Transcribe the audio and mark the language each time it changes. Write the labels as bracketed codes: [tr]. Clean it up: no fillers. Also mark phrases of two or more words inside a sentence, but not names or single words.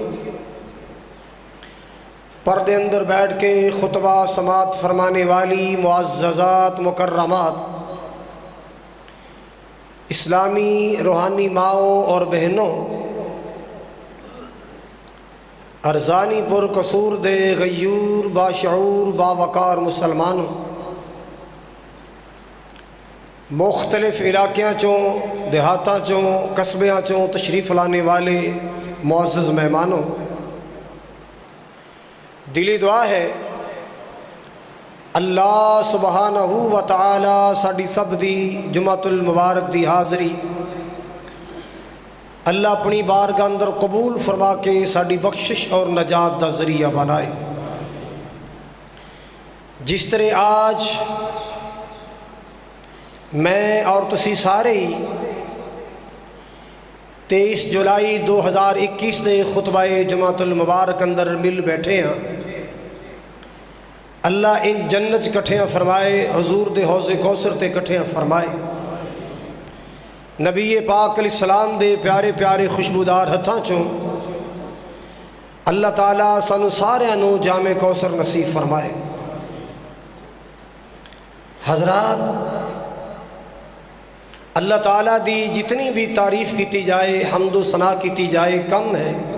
[pa] پردے اندر بیٹھ کے خطبہ سماعت فرمانے والی معززات مکرمات، اسلامی روحانی ماؤں اور بہنوں، ارزانی پر قصور دے غیور باشعور باوقار مسلمانوں، مختلف علاقیاں چوں، دیہاتاں چوں، قصبیاں چوں تشریف لانے والے معزز مہمانوں، دلی دعا ہے اللہ سبحانہ و تعالی ساڑی سب دی جمعۃ المبارک دی حاضری اللہ اپنی بارگاہ اندر قبول فرما کے ساڑی بخشش اور نجات دا ذریعہ بنائے۔ جس طرح آج میں اور تسی سارے 23 جولائی 2021 دے خطبہ جمعۃ المبارک اندر مل بیٹھے ہیں، اللہ ان جنت کٹھیاں فرمائے، حضور دے حوض کوثر تے کٹھیاں فرمائے، نبی پاک علیہ السلام دے پیارے پیارے خوشبودار ہتھاں چوں اللہ تعالیٰ سانو سارے نو جامع کوثر نصیب فرمائے۔ حضرات، اللہ تعالیٰ دی جتنی بھی تعریف کیتی جائے، حمد و ثنا کیتی جائے کم ہے۔